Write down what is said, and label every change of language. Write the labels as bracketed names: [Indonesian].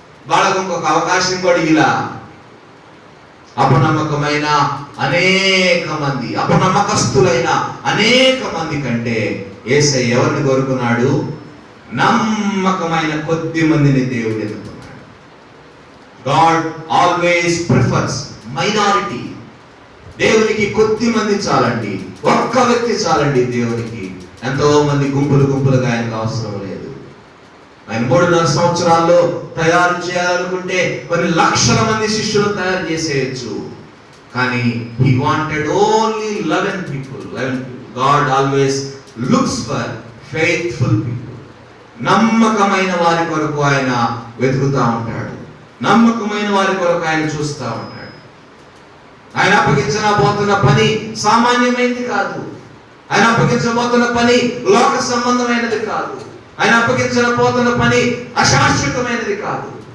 [Telugu] వాళ్ళకు ఇంకొక అవకాశం కూడా ఇలా. అపనమ్మకమైన అనేక మంది, అపనమ్మకస్తులైన అనేక మంది కంటే యేసయ్య ఎవరిని కోరుకున్నాడు? నమ్మకమైన కొద్ది మందిని దేవుడు ఎన్నుకున్నాడు. [English] God always prefers minority. [Telugu] దేవునికి కొద్ది మంది చాలండి, ఒక్క వ్యక్తి చాలండి దేవునికి. ఎంతో మంది గుంపులుగా ఆయనకు అవసరం లేదు. ఆయన 3.5 సంవత్సరాల్లో తయారు చేయాలనుకుంటే కొన్ని లక్షల మంది శిష్యులు తయారు చేసేయచ్చు. [English] కానీ he wanted only 11 people. God always looks for faithful people. [Telugu] నమ్మకమైన వారి కొరకు ఆయన వెతుకుతా ఉంటాడు, నమ్మకమైన వారి కొరకు ఆయన చూస్తూ ఉంటాడు. ఆయన అప్పగించబోతున్న పని సామాన్యమైనది కాదు. ఆయన అప్పగించబోతున్న పని లోక సంబంధమైనది కాదు. ఆయన అప్పగించబోతున్న పని అశాశ్వతమైనది కాదు.